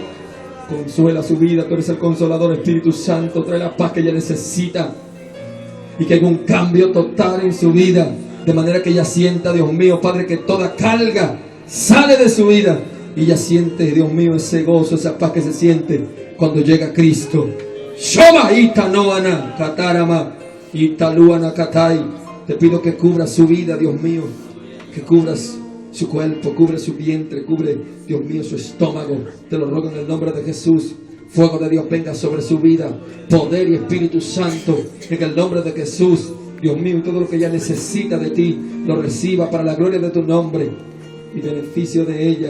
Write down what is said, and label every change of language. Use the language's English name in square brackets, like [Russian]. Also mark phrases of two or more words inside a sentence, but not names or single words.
[Spanish] Consuela su vida, tú eres el consolador, Espíritu Santo. Trae la paz que ella necesita y que haya un cambio total en su vida, de manera que ella sienta, Dios mío, Padre, que toda carga sale de su vida y ella siente, Dios mío, ese gozo, esa paz que se siente cuando llega Cristo. Shoma itanoana katarama italuana katai. Te pido que cubras su vida, Dios mío, que cubras su cuerpo, cubre su vientre, cubre, Dios mío, su estómago. Te lo ruego en el nombre de Jesús. Fuego de Dios venga sobre su vida, poder y Espíritu Santo, en el nombre de Jesús. Dios mío, y todo lo que ella necesita de ti, lo reciba para la gloria de tu nombre y beneficio de ella.